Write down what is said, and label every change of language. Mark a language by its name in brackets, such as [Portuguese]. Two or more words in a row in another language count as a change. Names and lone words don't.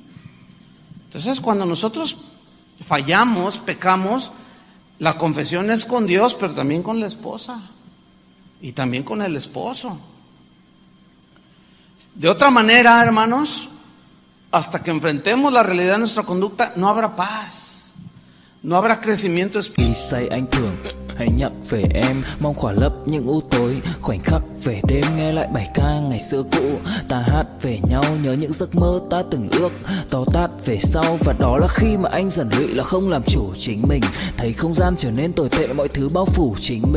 [Spanish] Entonces, cuando nosotros fallamos, pecamos, la confesión es con Dios, pero también con la esposa, y también con el esposo. De otra manera, hermanos, hasta que enfrentemos la realidad de nuestra conducta, no habrá paz. no habrá crecimiento espiritual. [Vietnamese] Khi say anh thường hay nhắc về em, mong khỏa lấp những u tối, khoảnh khắc về đêm nghe lại bài ca ngày xưa cũ. Ta hát về nhau nhớ những giấc mơ ta từng ước, to tát về sau. Và đó là khi mà anh dần lụy là không làm chủ chính mình, thấy không gian trở nên tồi tệ, mọi thứ bao phủ chính mình.